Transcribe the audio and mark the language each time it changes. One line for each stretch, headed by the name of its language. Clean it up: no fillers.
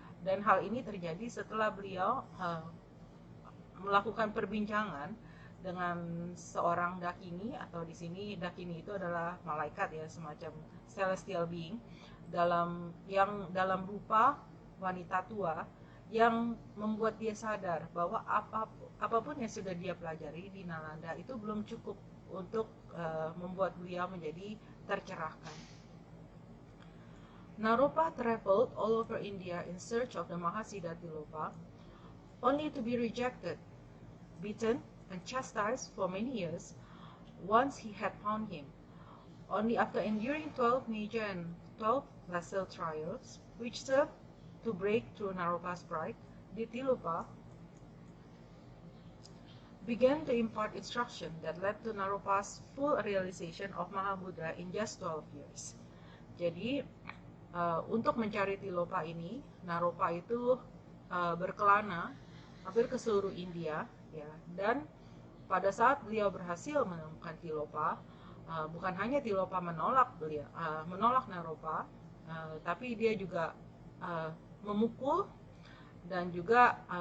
Indonesian: Dan hal ini terjadi setelah beliau melakukan perbincangan dengan seorang Dakini, atau di sini Dakini itu adalah malaikat, ya, semacam
English: celestial being
Indonesian: yang dalam rupa wanita tua, yang membuat dia sadar bahwa apapun yang sudah dia pelajari di Nalanda itu belum cukup untuk membuat beliau menjadi tercerahkan.
English: Naropa traveled all over India in search of the Mahasiddha Tilopa, only to be rejected, beaten, and chastised for many years once he had found him. Only after enduring 12 major and 12 lesser trials, which served to break through Naropa's pride, did Tilopa began to impart instruction that led to Naropa's full realization of Mahabuddha in just 12 years.
Indonesian: Jadi untuk mencari Tilopa ini, Naropa itu berkelana hampir ke seluruh India, ya, dan pada saat beliau berhasil menemukan Tilopa, bukan hanya Tilopa menolak Naropa, tapi dia juga memukul dan juga